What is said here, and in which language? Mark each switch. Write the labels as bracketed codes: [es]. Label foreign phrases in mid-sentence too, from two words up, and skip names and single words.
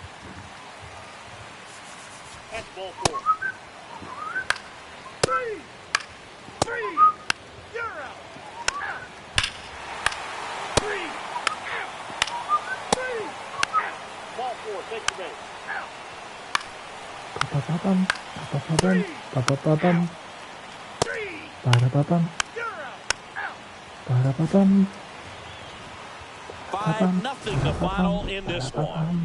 [en] That's ball 4. 3. 3. You're out. Out. 3. Out. 3. Out. Ball 4. Take your base. Out. Pa-pa-pa-pam, pa-pa-pa-pam, pa-pa-pa-pam, 3. pa-ra-pa-pam, You're out. Out. pa-ra-pa-pam. 5-0 the final in this one.